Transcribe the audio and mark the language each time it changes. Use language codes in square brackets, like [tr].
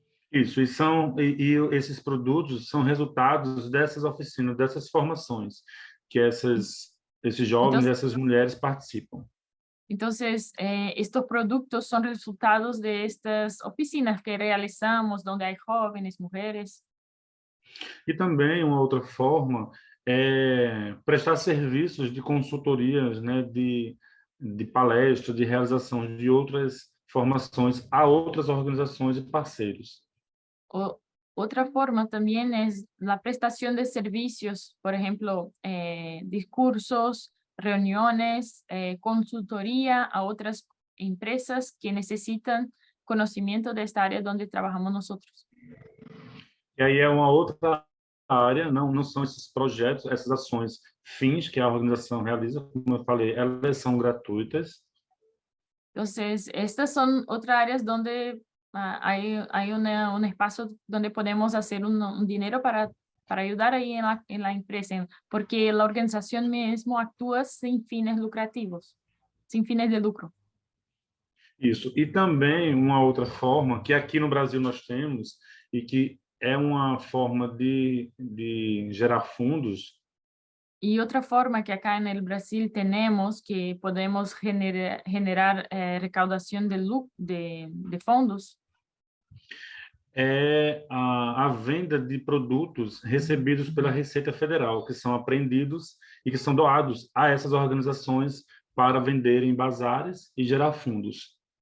[pt] Isso, e esses produtos são resultados dessas oficinas, dessas formações que esses jovens, essas mulheres participam. [es] Entonces, estos productos son resultados de estas oficinas que realizamos, donde hay jóvenes, mujeres. [pt] E também uma outra forma é prestar serviços de consultorias, né, de palestra, de realização de outras formações a outras organizações e parceiros. [es] Otra forma también es la prestación de servicios, por ejemplo, discursos, reuniones, consultoría a otras empresas que necesitan conocimiento de esta área donde trabajamos nosotros. [pt] E aí é uma outra área, não são esses projetos, essas ações fins que a organização realiza, como eu falei, elas são gratuitas. [es] Entonces, estas son otras áreas donde hay un espacio donde podemos hacer un dinero para ayudar ahí en la empresa, porque la organización mismo actúa sin fines lucrativos, sin fines de lucro. [pt] Isso. E também uma outra forma que aqui no Brasil nós temos e que é uma forma de gerar fundos. [es] Y otra forma que acá en el Brasil tenemos que podemos generar recaudación de fondos [pt] É a venda de produtos recebidos pela Receita Federal, que são apreendidos e que são doados a essas organizações para vender em bazares y gerar fundos.